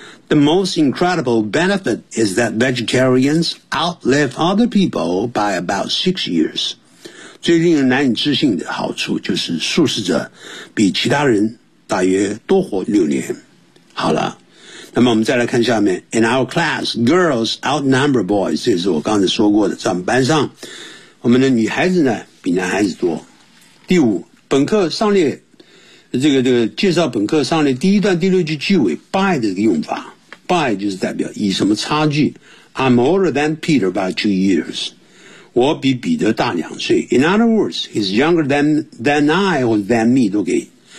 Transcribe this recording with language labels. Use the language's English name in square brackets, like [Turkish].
[English] The most incredible benefit is that vegetarians outlive other people by about 6 years. [Chinese] 最令人难以置信的好处就是素食者比其他人大约多活6年。好了，那么我们再来看下面。 [English] In our class, girls outnumber boys. [Chinese] 这也是我刚才说过的，在我们班上，我们的女孩子呢比男孩子多。第五，本课上列这个介绍本课上列第一段第六句句尾 by 的这个用法。 by 就是代表以什么差距。 [English] I'm older than Peter by 2 years. [Chinese] 我比彼得大2岁。 [English] In other words, he's younger than I or than me [Chinese] 都可以。